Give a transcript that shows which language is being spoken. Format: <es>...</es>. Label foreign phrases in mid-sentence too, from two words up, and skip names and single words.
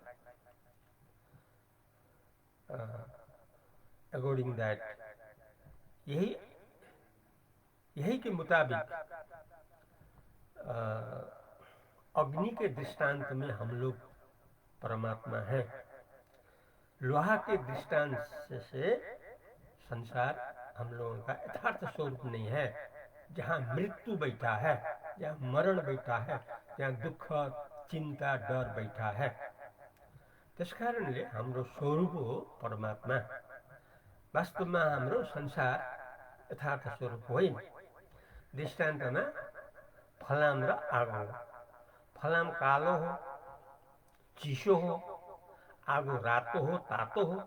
<en>according that,</en> <hi>यही के मुताबिक अग्नि के दृष्टांत में हम लोग परमात्मा हैं। लोहा के दृष्टांत से संसार हम लोगों का यथार्थ स्वरूप नहीं है। जहाँ मृत्यु बैठा है, जहाँ मरण बैठा है, जहाँ दुख, चिंता, डर बैठा है,</hi> <ne>त्यस कारणले हाम्रो स्वरूप हो परमात्मा। वास्तवमा हाम्रो संसार यथार्थ स्वरूप होइन। दृष्टान्तमा फलाम र आगो हो। फलाम कालो हो, चिसो हो, आगो रातो हो, तातो हो।</ne>